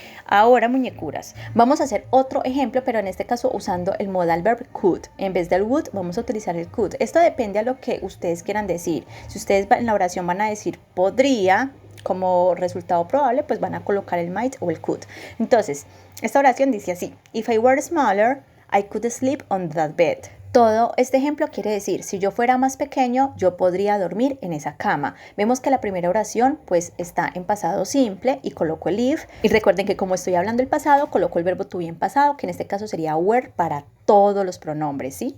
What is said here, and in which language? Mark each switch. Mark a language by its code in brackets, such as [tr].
[es] Ahora, muñecuras, vamos a hacer otro ejemplo, pero en este caso usando el modal verb could. En vez del would, vamos a utilizar el could. Esto depende a lo que ustedes quieran decir. Si ustedes en la oración van a decir podría, como resultado probable, pues van a colocar el might o el could. Entonces, esta oración dice así: [en] If I were smaller, I could sleep on that bed. [es] Todo este ejemplo quiere decir, si yo fuera más pequeño, yo podría dormir en esa cama. Vemos que la primera oración pues está en pasado simple y coloco el if. Y recuerden que como estoy hablando del pasado, coloco el verbo to be en pasado, que en este caso sería were para todos los pronombres, ¿sí?